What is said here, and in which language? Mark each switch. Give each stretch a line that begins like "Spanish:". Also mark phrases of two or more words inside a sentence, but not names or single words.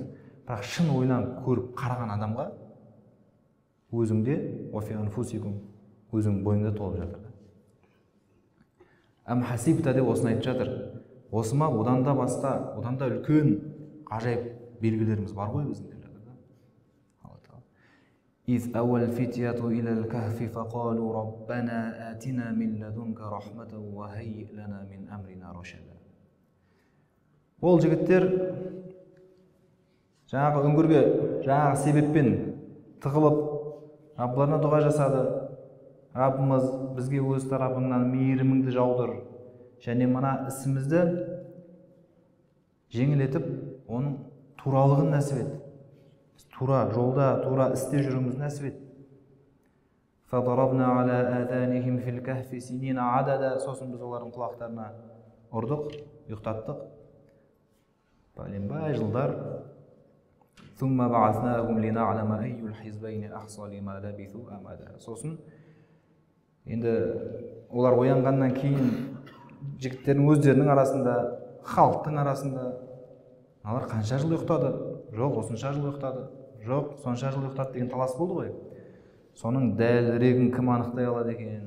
Kazakh: Бірақ шын ойланып көріп қараған адамға өзіңде
Arabic: وفي أنفسكم,
Kazakh: өзің бойыңда толып жатыр.
Arabic: أم حسبت
Kazakh: деп осыны айтып жатыр. Осы ма одан да басқа, одан да үлкен ғажайып белгілеріміз бар ғой біздің.
Arabic: إذ أوى الفتية إلى الكهف فقالوا ربنا آتنا من لدنك رحمة وهيئ لنا من أمرنا رشدا.
Kazakh: Ол жігіттер жаңағы үңгірге жаңағы себеппен тығылып Раббыларына дұға жасады. Раббымыз бізге өз тарапыңнан мейіріміңді жаудыр және мына ісімізді жеңілетіп оның туралығын нәсіп ет. Тура жолда, тура істе жүруіміз нәсіп ет.
Arabic: فَضَرَبْنَا عَلَى آذَانِهِمْ فِي الْكَهْفِ سِنِينَ عَدَدًا.
Kazakh: Сосын біз олардың құлақтарына ұрдық, ұйықтаттық. Бәленбай жылдар.
Arabic: ثُمَّ بَعَثْنَاهُمْ لِنَعْلَمَ أَيُّ الْحِزْبَيْنِ أَحْصَىٰ لِمَا لَبِثُوا أَمَدًا.
Kazakh: Сосын енді олар оянғаннан кейін жігіттердің өздерінің арасында, халықтың арасында олар қанша жыл ұйықтады? Жоқ, осынша жыл ұйықтады. Жоқ, сонша жыл ұйықтады деген талас болды ғой. Соның дәлірегін кім анықтай алады екен?